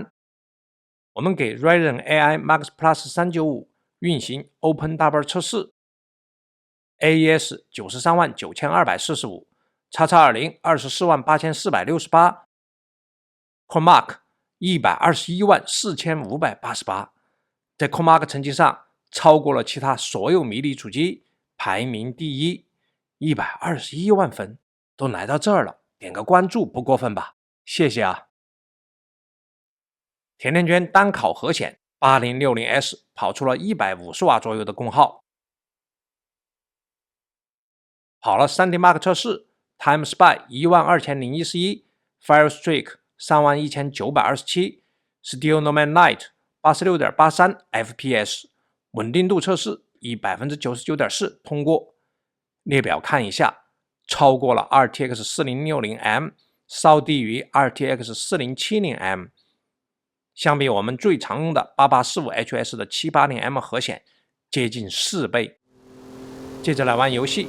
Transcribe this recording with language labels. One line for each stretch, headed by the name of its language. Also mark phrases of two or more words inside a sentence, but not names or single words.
Chinese: 我們給 Ryzen AI Max Plus 395 運行 OpenDouble 測試 ，AES 93945。XX20 248,468 ，CoreMark 1214588，在 CoreMark 成績上超過了其他所有迷你主機，排名第一，121萬分，都來到這兒了，點個關注不過分吧？謝謝啊！甜甜圈單烤核顯 8060S 跑出了150瓦左右的功耗，跑了 3D Mark 測試。TimeSpy 12011， Firestreak 31927， SteelNomad Lite 86.83 FPS， 穩定度測試以 99.4% 通過。列表看一下，超過了 RTX 4060M， 稍低於 RTX 4070M。相比我們最常用的 8845HS 的 780M 核顯，接近4倍。接着來玩遊戲。